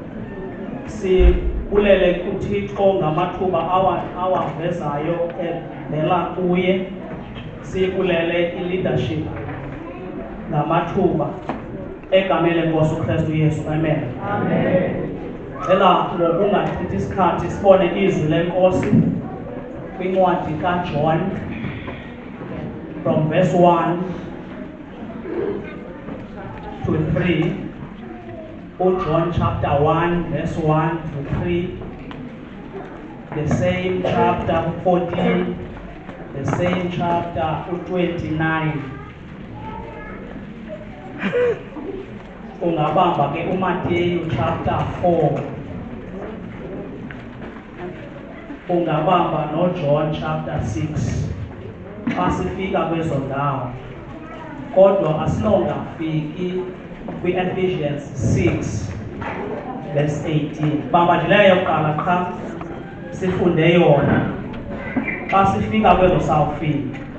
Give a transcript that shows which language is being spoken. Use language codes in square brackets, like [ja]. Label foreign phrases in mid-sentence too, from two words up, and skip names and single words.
[zu] Ulele kuThixo ngamathuba awavezayo evela kuye sikulele i-leadership ngamathuba egameni lenkosi uKristu Yesu. Amen. Amen. Cela ngokungachithi isikhathi sibone izwi lenkosi kwincwadi kaJohn [en] from verse 1 to 3, John chapter 1, verse 1 to 3, the same chapter 14, the same chapter 29. [zu] Ungabamba ke uMateyu chapter 4. Ungabamba no John chapter 6. [xh] Xa sifika kwezo ndawo. Kodwa asinongafiki kwi-Ephesians 6 verse 18. Bamba nje leyo yokuqala qha sifunde yona. Xa sifika kwezo sawufika.